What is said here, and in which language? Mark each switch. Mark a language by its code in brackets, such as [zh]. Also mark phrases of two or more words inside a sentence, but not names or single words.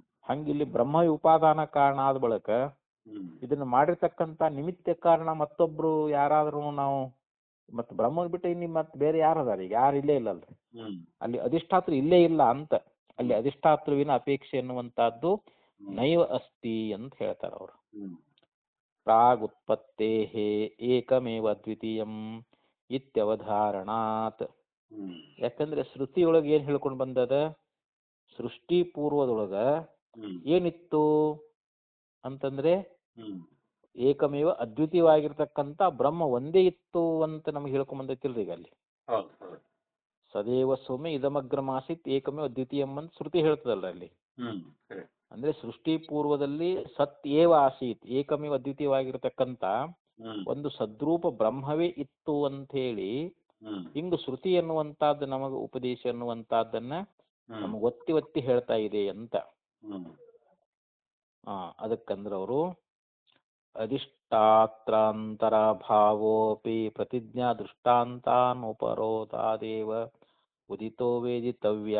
[kn] ಹಂಗ ಇಲ್ಲಿ ಬ್ರಹ್ಮ ಉಪಾದಾನ ಕಾರಣ ಆದ ಬಳಿಕ ಹ್ಮ್ ಇದನ್ನ ಮಾಡಿರ್ತಕ್ಕಂಥ ನಿಮಿತ್ತ ಕಾರಣ ಮತ್ತೊಬ್ರು ಯಾರಾದ್ರೂ ನಾವು ಮತ್ತೆ ಬ್ರಹ್ಮನ್ ಬಿಟ್ಟು ಇನ್ನು ಮತ್ತೆ ಬೇರೆ ಯಾರು ಅದಾರ? ಈಗ ಯಾರು ಇಲ್ಲೇ ಇಲ್ಲಲ್ರಿ. ಹ್ಮ್ ಅಲ್ಲಿ ಅಧಿಷ್ಠಾತೃ ಇಲ್ಲೇ ಇಲ್ಲ ಅಂತ. ಅಲ್ಲಿ ಅಧಿಷ್ಠಾತೃವಿನ ಅಪೇಕ್ಷೆ ಎನ್ನುವಂತಹದ್ದು [sa] ನೈವ ಅಸ್ತಿ [kn] ಅಂತ ಹೇಳ್ತಾರ ಅವರು. ಹ್ಮ್ [sa] ಪ್ರಾಗ್ ಉತ್ಪತ್ತೇ ಏಕಮೇವ ದ್ವಿತೀಯಂ ಇತ್ಯವಧಾರಣಾತ್. ಹ್ಮ್ [kn] ಯಾಕಂದ್ರೆ ಶ್ರುತಿಯೊಳಗೆ ಏನ್ ಹೇಳ್ಕೊಂಡು ಬಂದದ? ಸೃಷ್ಟಿ ಪೂರ್ವದೊಳಗ ಹ್ಮ್ ಏನಿತ್ತು ಅಂತಂದ್ರೆ ಹ್ಮ್ ಏಕಮೇವ ಅದ್ವಿತೀಯವಾಗಿರ್ತಕ್ಕಂಥ ಬ್ರಹ್ಮ ಒಂದೇ ಇತ್ತು ಅಂತ ನಮ್ಗೆ ಹೇಳ್ಕೊಂಡ್ ಬಂದೈತಿಲ್ರಿ ಈಗ ಅಲ್ಲಿ. ಹೌದು ಹೌದು. [sa] ಸದೇವ ಸೌಮ್ಯ ಇದಮಗ್ರಮಾಸಿತ್ ಏಕಮೇವ ಅದ್ವಿತೀಯಂ [kn] ಅಂತ ಶ್ರುತಿ ಹೇಳ್ತದಲ್ಲ ಅಲ್ಲಿ. ಹ್ಮ್ ಸರಿ. ಅಂದ್ರೆ ಸೃಷ್ಟಿ ಪೂರ್ವದಲ್ಲಿ [sa] ಸತ್ ಏವ ಆಸೀತ್, ಏಕಮೇವ [kn] ಅದ್ವಿತೀಯವಾಗಿರ್ತಕ್ಕಂಥ ಹ್ಮ್ ಒಂದು ಸದ್ರೂಪ ಬ್ರಹ್ಮವೇ ಇತ್ತು ಅಂತ ಹೇಳಿ ಹ್ಮ್ ಹಿಂಗ ಶ್ರುತಿ ಎನ್ನುವಂತಹದ್ದು ನಮಗ ಉಪದೇಶ ಎನ್ನುವಂತಹದ್ದನ್ನ ಹ್ಮ್ ನಮಗ್ ಒತ್ತಿ ಒತ್ತಿ ಹೇಳ್ತಾ ಇದೆ ಅಂತ. ಹ್ಮ್ ಅದಕ್ಕಂದ್ರ ಅವರು [sa] ಅಧಿಷ್ಠಾತ್ರಾಂತರ ಭಾವೋಪಿ ಪ್ರತಿಜ್ಞಾ ದೃಷ್ಟಾಂತಾನುಪರೋಧಾದೇವ ಉದಿತೋ ವೇದಿತವ್ಯ.